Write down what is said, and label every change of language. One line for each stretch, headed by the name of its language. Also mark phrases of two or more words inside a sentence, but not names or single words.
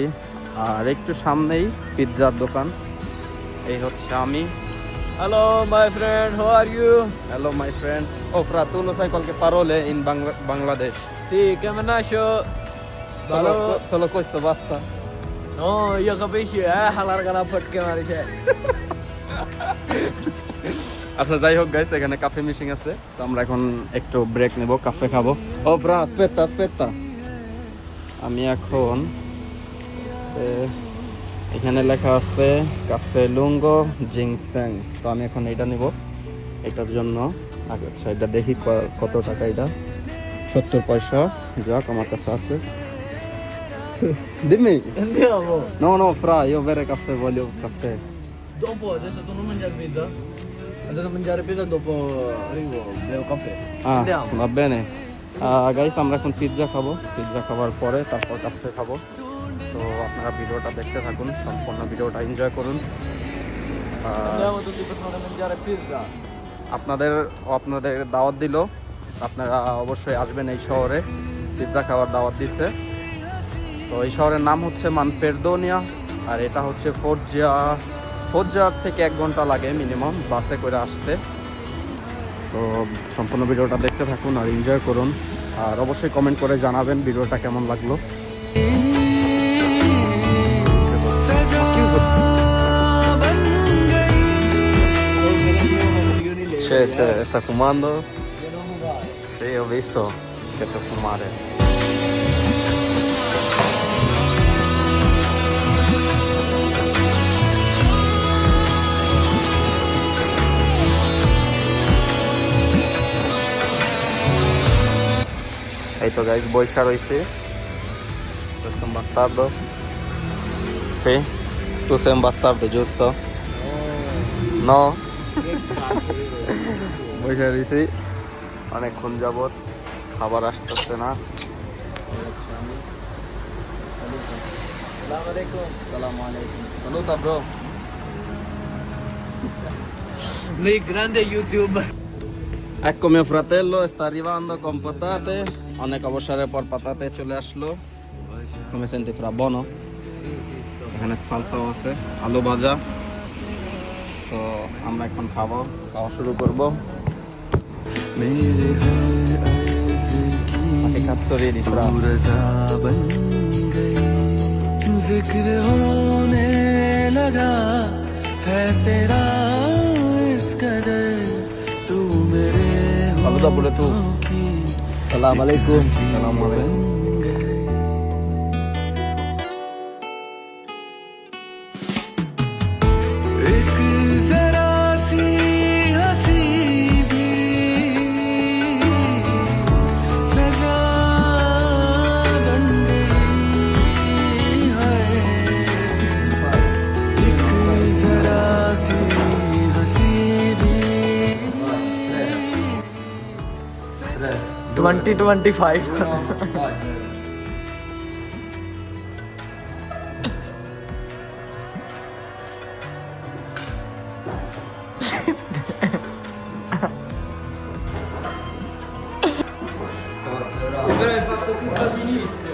Bangla: আর একটু সামনেই পিৎজার দোকান। এই হচ্ছে আমি।
English: Hello my friend, how are you? Hello my friend.
Italian: Oh fra, tu lo sai qualche parole in Bangladesh? Sì, come nasce? Solo questo basta. No, io capisci, allarga la porca marice.
Bangla: আচ্ছা, যাই হোক গাইস, এখানে কাফে মেশিন আছে, তো আমরা এখন একটু ব্রেক নেব, কাফে খাবো।
Italian: oh bro, aspetta.
Bangla: আমি এখন এখানে লেখা আছে
Italian: caffè lungo ginseng,
Bangla: তো আমি এখন এটা নিব। এটার জন্য আচ্ছা, এটা দেখি কত টাকা। এটা 70 পয়সা। যাক, আমার কাছে আছে।
Italian: Dimmi. Andiamo. No, fra, io bere caffè, voglio caffè. Dopo, adesso tu non mangiare pizza? Adesso mangiare pizza, dopo arrivo, bevo caffè. Andiamo. Va bene.
Bangla: গাইস, আমরা এখন পিৎজা খাবো। পিৎজা খাওয়ার পরে তারপর কাফে খাবো। তো আপনারা ভিডিওটা দেখতে থাকুন, সম্পূর্ণ ভিডিওটা এনজয় করুন।
Italian: Andiamo tutti per mangiare pizza.
Bangla: আপনাদের দাওয়াত দিল, আপনারা অবশ্যই আসবেন এই শহরে। পিৎজা খাওয়ার দাওয়াত দিচ্ছে। তো এই শহরের নাম হচ্ছে মানফ্রেদোনিয়া, আর এটা হচ্ছে ফোজ্জা থেকে 1 ঘন্টা লাগে মিনিমাম বাসে করে আসতে। তো সম্পূর্ণ ভিডিওটা দেখতে থাকুন আর এনজয় করুন, আর অবশ্যই কমেন্ট করে জানাবেন ভিডিওটা কেমন লাগলো।
Italian: Sta fumando? Sì, ho visto che sta fumare.
Bangla: এই তো গাইস, বৈশা রয়েছে।
Italian: Questo è un bastardo? Sì? Tu sei un bastardo, giusto? No?
Bangla: বৈশা রয়েছি অনেকক্ষণ যাবত, খাবার আসতেছে না।
Arabic: Assalamu alaikum.
Italian: Saluta bro. Lui grande YouTuber. Ecco mio fratello sta arrivando con patate.
Bangla: অনেক অবসরের পর পাতাতে চলে আসলো।
Italian: Come senti fra, buono?
Bangla: এখানে সালসাও আছে, আলু ভাজা। তো আমরা এখন খাওয়া শুরু করবো।
Italian: cazzo ridi fra?
Hindi: जिक्र होने लगा है तेरा इस कदर तू मेरे
Italian: Saluta pure tu.
Arabic: Assalamu alaikum. Assalamu alaikum.
Hindi: एक जरा सी हंसी भी सजा बन गई है। एक जरा सी हंसी भी 2025.
Italian: Però hai fatto tutto all'inizio.